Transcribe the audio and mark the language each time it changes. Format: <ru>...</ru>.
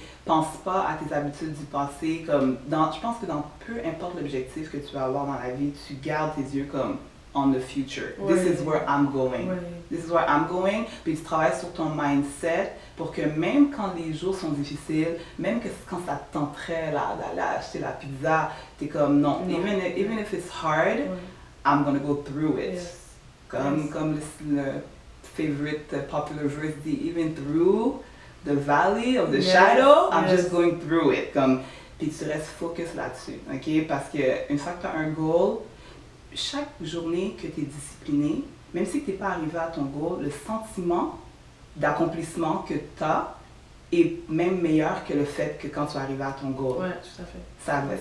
<fr>Pense pas à tes habitudes du passé. Comme je pense que dans peu importe l'objectif que tu vas avoir dans la vie, tu gardes tes yeux comme</fr> <en>on the future.</en> <fr>Ouais.</fr> <en>This is where I'm going.</en> <fr>Ouais.</fr> <en>This is where I'm going.</en> <fr>Puis tu travailles sur ton mindset pour que même quand les jours sont difficiles, même que quand ça te tenterait d'aller acheter la pizza, t'es comme non.</fr> <en>Even if it's hard, I'm gonna go through it. Yes.</en> <fr>Comme le</fr> <en>favorite popular verse</en> <fr>dit,</fr> <en>even through the valley of the shadow, I'm just going through it.</en> <fr>Puis tu restes focus là-dessus, ok? Parce que une fois que tu as un goal, chaque journée que tu es discipliné, même si tu n'es pas arrivé à ton goal, le sentiment d'accomplissement que tu as est même meilleur que le fait que quand tu es arrivé à ton goal. Ouais, tout à fait.</fr>